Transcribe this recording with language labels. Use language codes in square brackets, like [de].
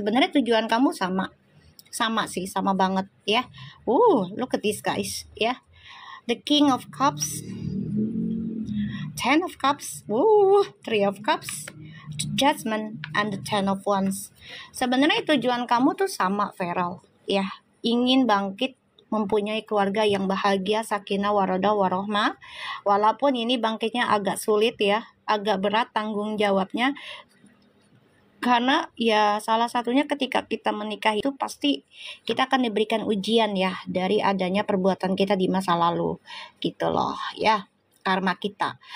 [id] Sebenarnya tujuan kamu sama sih, sama banget ya. [en] Look at this guys ya. The King of Cups, Ten of Cups, Three of Cups, Judgment, and the Ten of Wands. [id] Sebenarnya tujuan kamu tuh sama Feral ya. Ingin bangkit, mempunyai keluarga yang bahagia, sakinah warodah warohmah. Walaupun ini bangkitnya agak sulit ya, agak berat tanggung jawabnya, karena ya salah satunya ketika kita menikah itu pasti kita akan diberikan ujian ya dari adanya perbuatan kita di masa lalu gitu loh ya, karma kita.